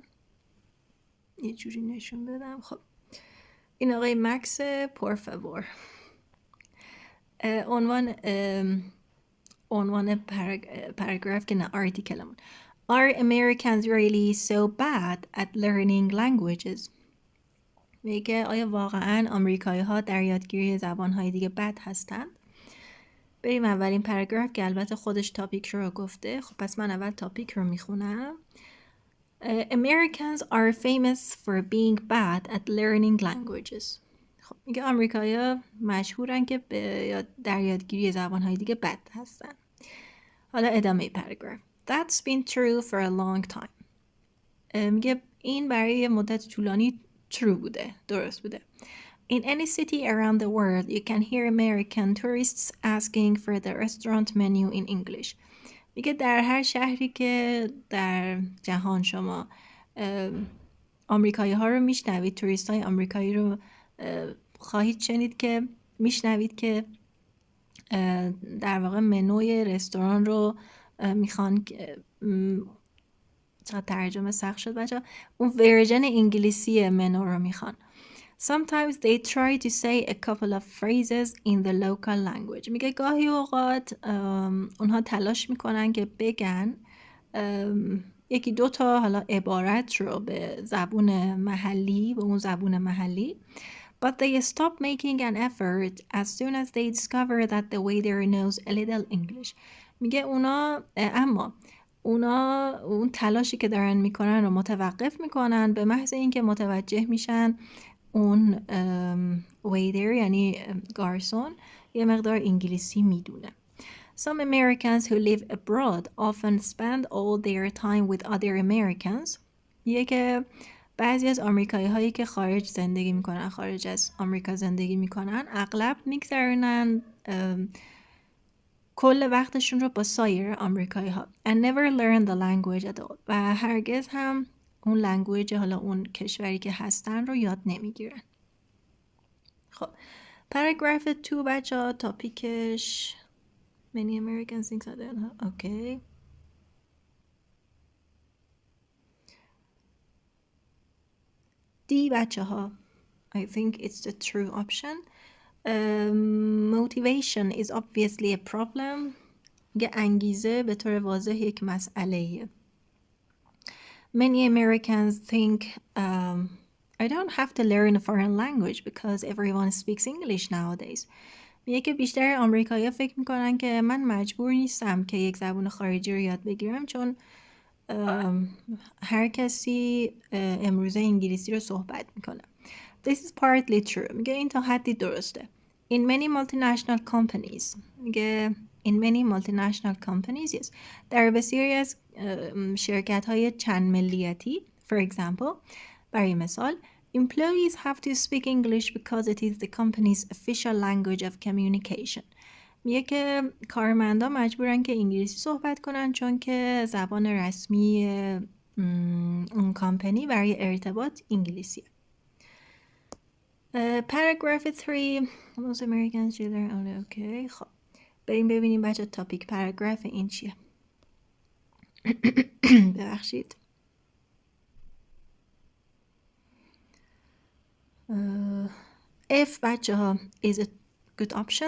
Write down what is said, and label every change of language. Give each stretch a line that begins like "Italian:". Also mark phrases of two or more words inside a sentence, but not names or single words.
Persian: یه جوری نشون بدم. خب این آقای مکس پورفاور. عنوان پاراگراف که نه آرتیکلمون.
English: Are Americans really so bad at learning languages؟
Persian: میگه آیا واقعا آمریکایی ها در یادگیری زبانهای دیگه بد هستند؟ بریم اولین پاراگراف که البته خودش تاپیک رو گفته. خب پس من اول تاپیک رو میخونم.
English: Americans are famous for being bad at learning languages.
Persian: خب میگه آمریکایی‌ها مشهورن که در یادگیری زبانهای دیگه بد هستن. حالا ادامه پاراگراف.
English: That's been true for a long time.
Persian: میگه این برای یه مدت طولانی true بوده، درست بوده.
English: In any city around the world, you can hear American tourists asking for the restaurant menu in English.
Persian: میگه در هر شهری که در جهان شما آمریکایی ها رو میشنوید، توریست های آمریکایی رو خواهید شنید که میشنوید که در واقع منوی رستوران رو میخوان. چقدر ترجمه سخت شد بچه. اون ورژن انگلیسی منو رو میخوان.
English: Sometimes they try to say a couple of phrases in the local language.
Persian: میگه گاهی اوقات اونها تلاش میکنن که بگن یکی دو تا حالا عبارت رو به زبون محلی، به اون زبون محلی.
English: But they stop making an effort as soon as they discover that the waiter knows a little English.
Persian: میگه اما اونا اون تلاشی که دارن میکنن رو متوقف میکنن به محض اینکه متوجه میشن اون ویدر یعنی گارسون یه مقدار انگلیسی میدونه.
English: Some Americans who live abroad often spend all their time with other Americans.
Persian: یه که بعضی از آمریکایی هایی که خارج زندگی میکنن، خارج از آمریکا زندگی میکنن، اغلب میگذرونن کل وقتشون رو با سایر آمریکایی ها.
English: And never learn the language at all.
Persian: و هرگز هم اون لنگویج حالا اون کشوری که هستن رو یاد نمیگیرن. خب پاراگراف 2 بچه ها تاپیکش
English: Many Americans think so. Okay. D
Persian: بچه ها
English: I think it's the true option. Motivation is obviously a problem.
Persian: میگه انگیزه به طور واضح یک مسئله‌ایه.
English: Many Americans think I don't have to learn a foreign language because everyone speaks English nowadays.
Persian: میگه که بیشتر آمریکایی‌ها فکر میکنن که من مجبور نیستم که یک زبان خارجی رو یاد بگیرم چون هر کسی امروزه انگلیسی رو صحبت میکنه.
English: This is partly true.
Persian: میگه این تا حدی درسته.
English: In many multinational companies. میگه in many multinational companies, yes.
Persian: در بسیاری از شرکت های چند ملیتی,
English: for example,
Persian: برای مثال,
English: employees have to speak English because it is the company's official language of communication.
Persian: میگه که کارمندا مجبورن که انگلیسی صحبت کنن چون که زبان رسمی اون کامپنی برای ارتباط انگلیسیه.
English: Paragraph 3 Most Americans children only okay.
Persian: خب بریم ببینیم بچه تاپیک پاراگراف این چیه.
English: ببخشید. If
Persian: بچه ها
English: is a good option.